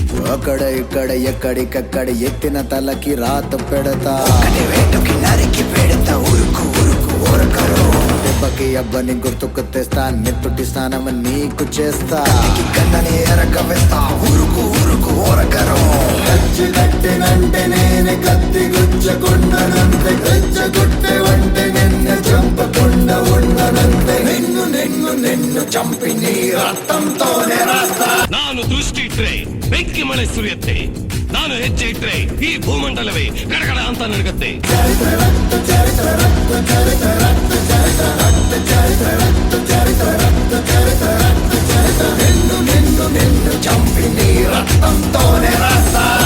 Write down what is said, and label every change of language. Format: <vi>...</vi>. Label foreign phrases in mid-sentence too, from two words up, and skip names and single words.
<te>అక్కడ ఇక్కడ ఎక్కడికక్కడ ఎత్తిన తలకి రాత పెడతా నరికి పెడతా ఉరుకు ఉరుకు ఊరకరు దెబ్బకి అబ్బని గుర్తుకు తెస్తా నెత్తుటి స్నానం నీకు చేస్తా కన్నని ఎరగవేస్తా ఉరుకు ఉరుకు ఊరకరు కచ్చి కట్టినంటే నేనే కత్తి గుచ్చకుండనంతే గచ్చగొట్టే వంటే నిన్ను చంపకుండా ఉండనంతే నిన్ను నిన్ను నిన్ను చంపి నీ రక్తంతోనే రాస్తా</te> <kn>ನಾನು ದೃಷ್ಟಿ ಇಟ್ರೆ ಬೆಂಕಿ ಮಳೆ ಸುರಿಯುತ್ತೆ ನಾನು ಹೆಜ್ಜೆ ಇಟ್ರೆ ಈ ಭೂಮಂಡಲವೇ ಗಡಗಡ ಅಂತ ನಡಗತ್ತೆ</kn> <te>నిన్ను నిన్ను నిన్ను చంపి నీ రక్తంతోనే రాస్తా</te>